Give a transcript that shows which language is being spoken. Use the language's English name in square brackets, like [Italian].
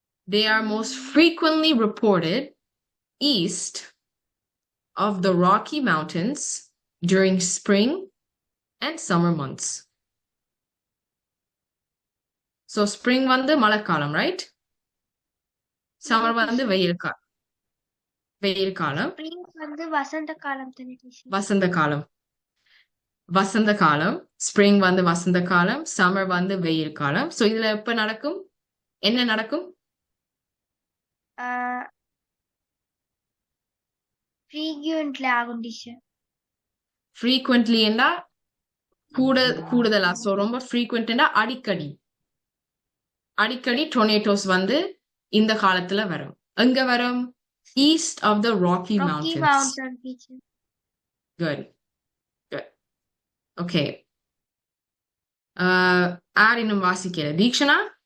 [English] They are most frequently reported east of the Rocky Mountains during spring and summer months. So spring [Tamil] வந்து மழைக்காலம், [English] right? [Tamil] Summer வந்து வெயில் காலம். Spring வந்து வசந்த காலம் தானே teacher? வசந்த காலம். Spring வந்து வசந்த காலம், summer வந்து வெயில் காலம். So இதுல எப்ப நடக்கும்? என்ன நடக்கும்? [English] Frequently [Tamil] ஆகும் [English] teacher. [Tamil] Frequently என்றா கூடுதலா. So ரொம்ப frequent என்றா அடிக்கடி tornadoes வந்து இந்த காலத்துல வரும். எங்க வரும்? [English] East of the Rocky Mountains. Mountain teacher. Good. Okay. [Tamil] யார் இன்னும் வாசிக்கல? தீக்ஷனா?